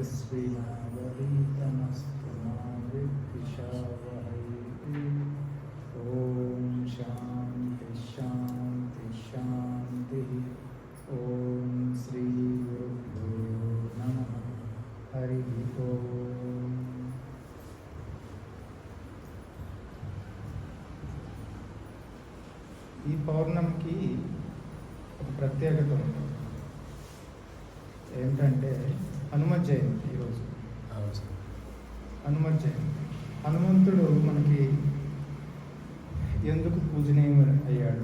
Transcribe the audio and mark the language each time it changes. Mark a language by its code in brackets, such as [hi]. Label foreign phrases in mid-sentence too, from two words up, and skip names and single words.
[sa] विनावलीतमस्तु मा विद्विषावहै। ॐ शान्ति शान्ति शान्तिः। ॐ श्री गुरुभ्यो नमः। हरि ओम्। ఈ పౌర్ణమికి ఒక ప్రత్యేకత ఉంది. [te] ఏంటంటే హనుమత్ జయంతి ఈరోజు. హనుమత్ జయంతి. హనుమంతుడు మనకి ఎందుకు పూజనీయం అయ్యాడు?